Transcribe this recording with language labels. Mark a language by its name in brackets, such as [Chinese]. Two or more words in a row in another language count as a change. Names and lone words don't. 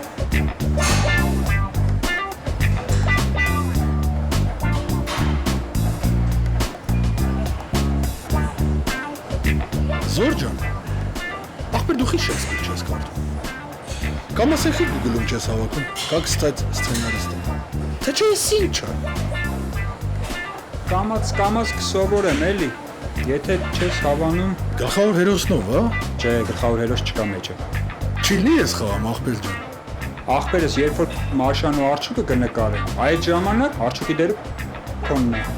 [Armenian] Զոր ջան։ Ախպեր դու խի Շեքսպիր չես կարդում։ Կամ ասեքի Google-ում չես հավաքում, [Russian] как стать сценаристом։ [Armenian] Թե չէ էս ինչ է։ Կամաց կսովորեմ էլի։ Եթե չես հավանում, Գլխավոր հերոսնով, հա։ Չէ, գլխավոր հերոս չկա մեջը։ Չիլի ես խաղամ ախպեր ջան։ Ախպերս երբ որ Մաշան ու Արչուկը կնկարեն, այդ ժամանակ Արչուկի դերը քոնն է։